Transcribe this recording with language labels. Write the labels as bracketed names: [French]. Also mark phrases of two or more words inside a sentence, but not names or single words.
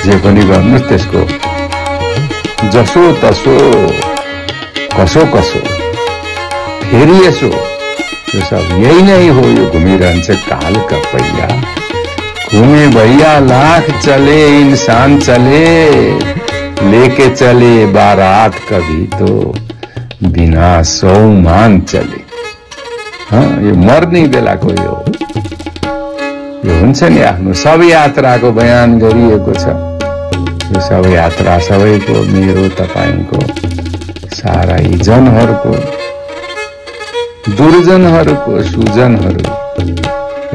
[Nepali] जे पनि गर्नुहोस्, त्यसको जसो तसो, कसो कसो, फेरि यसो, यो सब यही नै हो। यो घुमिरहन्छ [Hindi] काल का पहिया, घूमे भैया लाख चले इंसान चले, लेके चले बारात कभी तो बिना सौमान चले। [Nepali] यो मर्ने बेलाको यो हुन्छ नि, आफ्नो सब यात्राको बयान गरिएको छ। यो सब यात्रा सबैको, मेरो, तपाईको, सारा यी जनहरूको, दुर्जनहरूको, सुजनहरू।